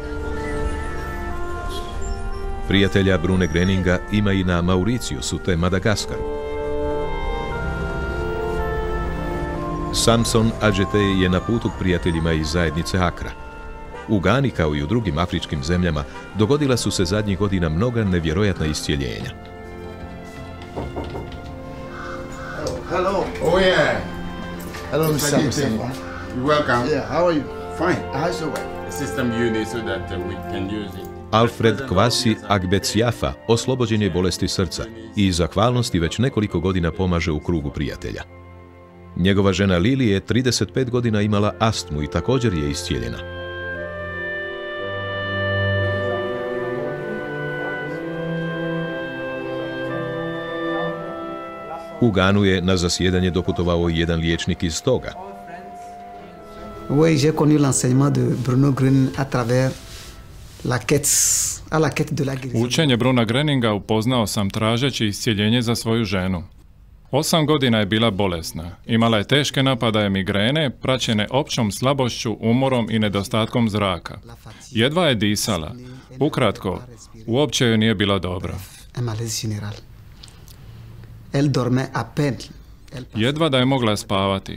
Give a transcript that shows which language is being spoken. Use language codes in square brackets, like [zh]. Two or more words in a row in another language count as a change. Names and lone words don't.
[hr] Prijatelja Brune Greninga ima i na Mauriciusu te Madagaskaru. Samson Adjeti je na putu k prijateljima iz zajednice Accra. U Gani, kao i u drugim afričkim zemljama, dogodila su se zadnjih godina mnoga nevjerojatna iscijeljenja. [en] Hello. Oh yeah. Hello, Mr. Samson. You're welcome. Yeah, how are you? Fine. How's your wife? The system you need so that we can use it. [hr] Alfred Kwasi Agbetsiafa oslobođen je bolesti srca i iz zahvalnosti već nekoliko godina pomaže u krugu prijatelja. Njegova žena Lili je 35 godina imala astmu i također je iscijeljena. U Ganu je na zasjedanje doputovao i jedan liječnik iz Toga. [fr] Oui, j'ai connu l'enseignement de Bruno Grün à travers la quête de la guérison. [hr] Učenje Bruna Greninga upoznao sam tražeći iscijeljenje za svoju ženu. 8 godina je bila bolesna. Imala je teške napadaje migrene, praćene općom slabošću, umorom i nedostatkom zraka. Jedva je disala. Ukratko, uopće joj nije bilo dobro. Jedva da je mogla spavati.